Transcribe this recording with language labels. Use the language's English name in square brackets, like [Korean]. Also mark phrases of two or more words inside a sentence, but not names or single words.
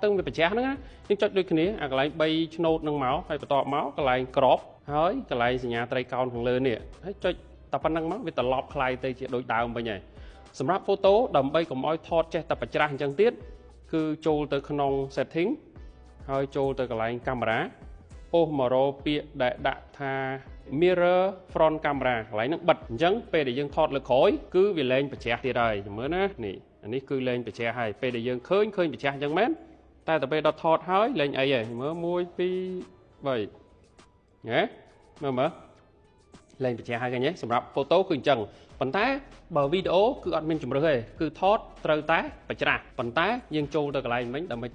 [Khmer] វាបញ្ជាហ្នឹងណាយើងចុចដូចគ្នាអាកន្លែង3ឆ្នោតហ្នឹងមកហើយបន្ទាប់មកកន្លែង crop ហើយកន្លែងសញ្ញាត្រីកោណខាងលើនេះហើយចុច តែប៉ុណ្្នឹងមកវាត្រឡប់คล้ายទៅជាដូចដើមវិញហើយសម្រាប់ photo ដើម្បីកុំឲ្យថតចេះតែបច្រាស់អញ្ចឹងទៀតគឺចូលទៅក្នុង setting ហើយចូលទៅកន្លែងកាមេរ៉ាអូសមករកពាក្យដែលដាក់ថា [English] mirror front camera [Khmer] កន្លែងហ្នឹងបិទអញ្ចឹងពេលដែលយើងថតលើក្រោយគឺវាលែងបច្រាស់ទៀតហើយមើលណានេះអានេះគឺលែងបច្រាស់ហើយពេលដែលយើងឃើញបច្រាស់អញ្ចឹងមែនតែទៅពេលដល់ថតហើយលែងអីហើយមើល1 2 3 ហ៎មើលលែងបច្រាស់ហើយឃើញទេសម្រាប់ photo គឺអញ្ចឹងប៉ុន្តែបើវីដេអូគឺអត់មានជំរឿសទេគឺថតត្រូវតែបច្រាស់ប៉ុន្តែយើងចូលទៅកន្លែងវិញដើម្បី